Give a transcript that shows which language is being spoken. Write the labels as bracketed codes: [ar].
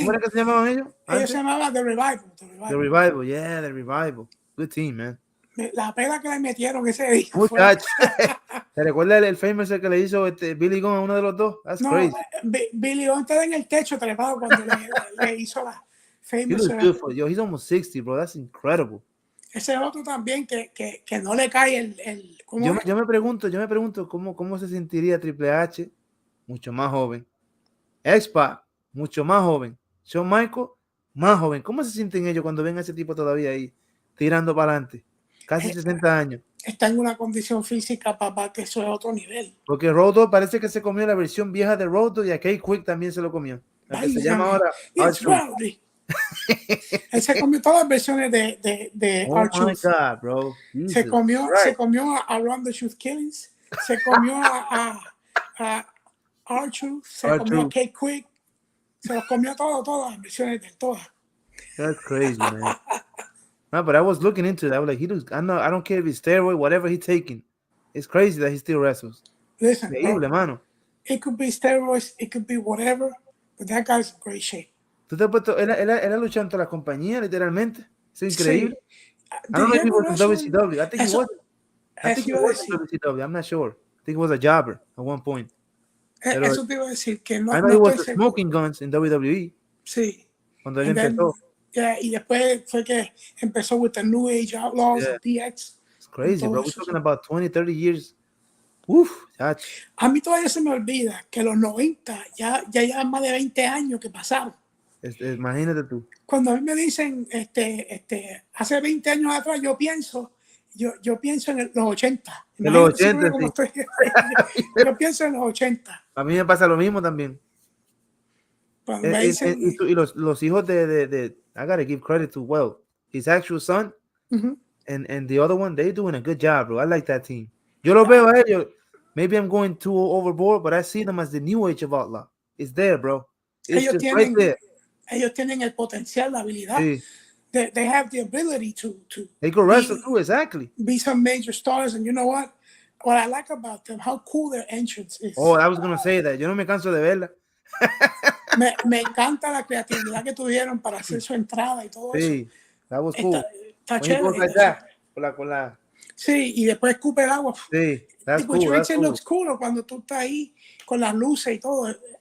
[es] ¿Cómo era que se llamaban ellos? Ellos se llamaban The Revival. [en] The Revival, yeah, The Revival. Good team, man. [es] La pela que le metieron ese día. Muchachos. ¿Te recuerdas el famous que le hizo Billy Gunn a uno de los dos? [en] That's crazy. [es] Billy Gunn estaba en el techo trepado cuando le hizo la famous. [en] Yo, he's almost 60, bro. That's incredible. [es] Ese otro también que no le cae el yo me pregunto cómo se sentiría Triple H, mucho más joven. X-Pac, mucho más joven. Shawn Michaels, más joven. ¿Cómo se sienten ellos cuando ven a ese tipo todavía ahí, tirando para adelante? Casi 60 años. Está en una condición física, papá, que eso es otro nivel. Porque Road Dogg parece que se comió la versión vieja de Road Dogg y a K-Quick también se lo comió. La que se llama ahora R-Truth. Él se comió todas las versiones de R-Truth. [en] Oh my God, bro. [es] Se comió a Run the Truth Killings, se comió a R-Truth, se comió a K-Quick, se los comió todas las versiones de todas. [en] That's crazy, man. No, but I was looking into that. I was like, I don't care if he's steroid, whatever he's taking. It's crazy that he still wrestles. Listen, [es] increíble, mano. [en] It could be steroids, it could be whatever, but that guy's in great shape. [es] ¿Tú te has puesto? Él ha luchado ante la compañía, literalmente. Es increíble. Sí. [en] I don't know if he was in WCW. I think he was. I think he was in WCW. I'm not sure. I think he was a jobber at one point. [es] Eso te iba a decir que no. [en] I know he was smoking guns in WWE. [es] Sí. Cuando él empezó. Y después fue que empezó [en] with the New Age Outlaws, DX. It's crazy, bro. We're talking about 20, 30 years. Uf, [es] a mí todavía se me olvida que los 90 ya más de 20 años que pasaron. Imagínate tú. Cuando a mí me dicen hace 20 años atrás, yo pienso en los 80. En los 80, sí. Yo pienso en los 80. A mí me pasa lo mismo también. Me dicen, y los hijos de [en] I gotta give credit to his actual son and the other one, they're doing a good job, bro. I like that team. [es] Yo lo veo a ellos. [en] Maybe I'm going too overboard, but I see them as the new age of Outlaw. It's there, bro. It's just right there. [es] Ellos tienen el potencial, la habilidad. Sí. [en] They have the ability to they could wrestle too, exactly. Be some major stars, and you know what? What I like about them, how cool their entrance is. Oh, I was gonna say that. [es] Yo no me canso de verla. me encanta la creatividad que tuvieron para hacer su entrada y todo eso. [en] Sí, that was cool. [es] Está chévere. Con la... Sí, y después escupe el agua. [en] Sí, that's cool. Which makes it look cool [es] cuando tú estás ahí con las luces y todo.